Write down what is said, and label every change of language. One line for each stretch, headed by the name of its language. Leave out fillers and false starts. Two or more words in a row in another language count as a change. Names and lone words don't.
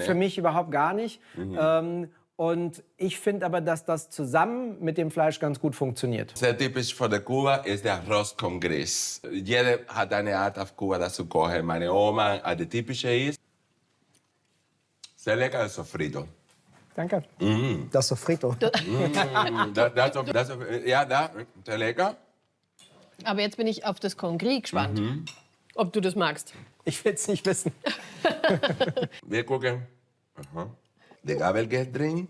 German: Für mich überhaupt gar nicht. Und ich finde aber, dass das zusammen mit dem Fleisch ganz gut funktioniert. Sehr typisch für der Kuba ist der
Spanish: Arroz con Gris.
German: Jeder hat eine Art auf Kuba, das zu kochen. Meine Oma, die typische ist. Sehr lecker,
Spanish: el sofrito.
German: Danke. Das Sofrito. Ja, sehr lecker. Aber jetzt bin ich auf das Congri gespannt, ob du das magst. Ich will es nicht wissen. Wir gucken. Aha. Der Gabel geht drin.